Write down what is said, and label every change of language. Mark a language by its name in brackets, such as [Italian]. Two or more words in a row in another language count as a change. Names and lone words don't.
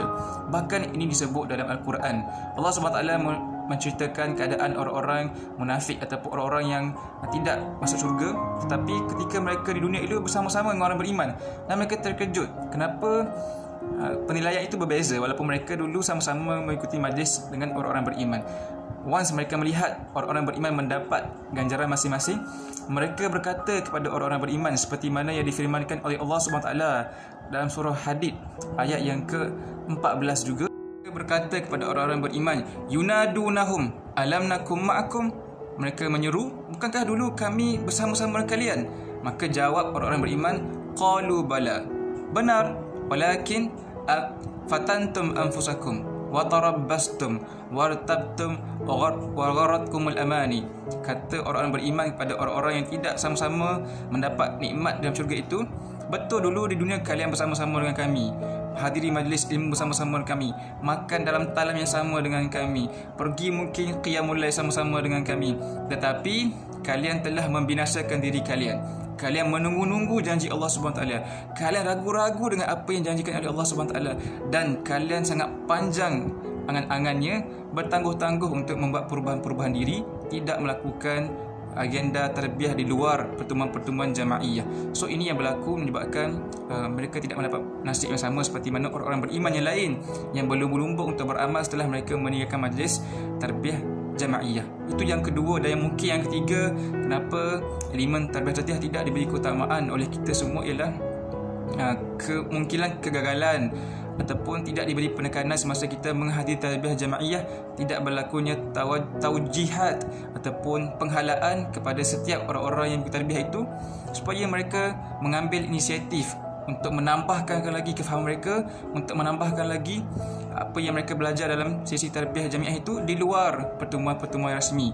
[Malay] Bahkan ini disebut dalam Al-Quran. Allah SWT menceritakan keadaan orang-orang munafik ataupun orang-orang yang tidak masuk syurga, tetapi ketika mereka di dunia itu bersama-sama dengan orang beriman, dan mereka terkejut kenapa penilaian itu berbeza walaupun mereka dulu sama-sama mengikuti majlis dengan orang-orang beriman. Once mereka melihat orang-orang beriman mendapat ganjaran masing-masing, mereka berkata kepada orang-orang beriman seperti mana yang difirmankan oleh Allah SWT dalam surah Hadid ayat yang ke-14 juga. Mereka berkata kepada orang-orang beriman, [Arabic] ينادونهم ألم نكن معكم. [Malay] Mereka menyeru, bukankah dulu kami bersama-sama dengan kalian? Maka jawab orang-orang beriman, [Arabic] قالوا بلى, [Malay] benar, [Arabic] ولكن فتنتم أنفسكم وتربصتم وارتبتم وغرتكم الأماني. [Malay] Kata orang-orang beriman kepada orang-orang yang tidak sama-sama mendapat nikmat dalam syurga itu, betul dulu di dunia kalian bersama-sama dengan kami, hadiri majlis ilmu bersama-sama dengan kami, makan dalam talam yang sama dengan kami, pergi mungkin [Arabic] قيام الليل [Malay] sama-sama dengan kami, tetapi kalian telah membinasakan diri kalian. Kalian menunggu-nunggu janji Allah SWT. Kalian ragu-ragu dengan apa yang janjikan oleh Allah SWT. Dan kalian sangat panjang angan-angannya, bertangguh-tangguh untuk membuat perubahan-perubahan diri, tidak melakukan agenda tarbiyah di luar pertemuan-pertemuan jamaiyah. So ini yang berlaku menyebabkan mereka tidak mendapat nasib yang sama seperti mana orang-orang beriman yang lain yang berlumba-lumba untuk beramal setelah mereka meninggalkan majlis tarbiyah jamaiyah. Itu yang kedua. Dan yang mungkin yang ketiga, kenapa elemen tarbiyah zatiyah tidak diberi keutamaan oleh kita semua ialah kemungkinan kegagalan ataupun tidak diberi penekanan semasa kita menghadiri tarbiyah jamaiyah, tidak berlakunya taujihat ataupun penghalaan kepada setiap orang-orang yang bertarbiyah itu supaya mereka mengambil inisiatif untuk menambahkan lagi kefahaman mereka, untuk menambahkan lagi apa yang mereka belajar dalam sesi tarbiyah jamiah itu di luar pertemuan-pertemuan rasmi.